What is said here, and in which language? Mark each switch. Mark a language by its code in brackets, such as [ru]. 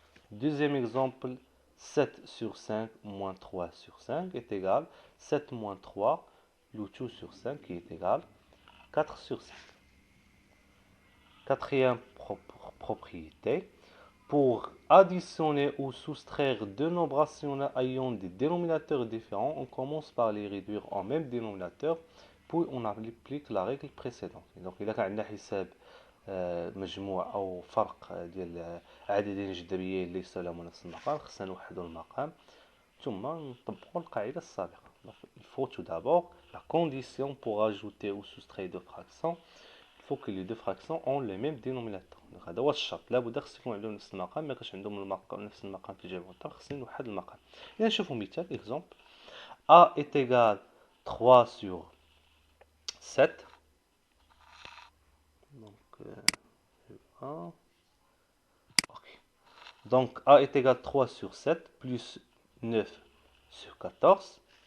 [fr] Deuxième exemple, 7 sur 5 moins 3 sur 5 est égal à 7 moins 3, le tout sur 5 qui est égal à 4 sur 5. Quatrième propriété, pour additionner ou soustraire deux nombres rationnels ayant des dénominateurs différents, on commence par les réduire en même dénominateur, puis on applique la règle précédente. [ar] Donc, [fr] il y a [ar] حساب مجموع أو فرق ديال عددين جذريين ليس لهما نفس المقام، خصنا نوحدوا المقام ثم نطبقوا القاعدة السابقة. [fr] Il faut tout d'abord la condition pour ajouter ou soustraire deux fractions, il faut que les deux fractions ont le même dénominateur. [ar] Donc هذا هو الشرط، لابد خص يكون عندهم نفس المقام، ما كانش عندهم المقام نفس المقام في الجبر والضرب، خصني نوحد المقام. إذا نشوفوا مثال [fr] exemple a est égal 3 sur 7. Donc ok. Donc a est égal 3 sur 7 plus 9 sur 14.